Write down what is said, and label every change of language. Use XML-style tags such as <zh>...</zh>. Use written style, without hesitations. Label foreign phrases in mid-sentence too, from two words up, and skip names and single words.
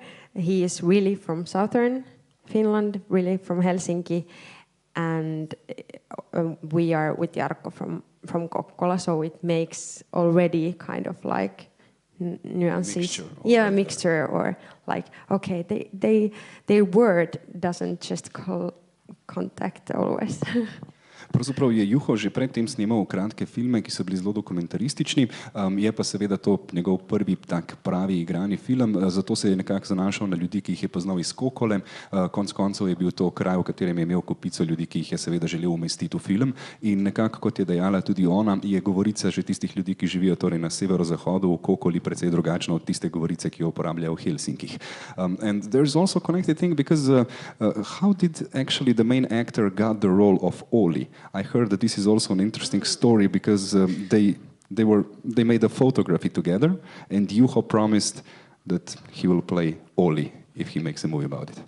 <en>He is really from southern Finland, really from Helsinki, and we are with Jarkko from Kokkola, so it makes already kind of like nuances. Mixture, or like, okay, their word doesn't just contact always.</en> <sl>Pravzaprav je Juho že predtem snemal kratke filme, ki so bili zelo dokumentaristični, je pa seveda to njegov prvi tak pravi igrani film, zato se je nekako zanašal na ljudi, ki jih je poznal iz Kokole. Konec koncev je bil to kraj, v katerem je imel kopico ljudi, ki jih je seveda želel umestiti v film in nekako, kot je dejala tudi ona, je govorica že tistih ljudi, ki živijo torej na severozahodu v Kokoli, precej drugačna od tiste govorice, ki jo uporabljajo v Helsinkih.</sl> <en>And there's also a connected thing because how did actually the main actor got the role of Olli? I heard that this is also an interesting story because they made a photography together, and Juho promised that he will play Olli if he makes a movie about it.</en>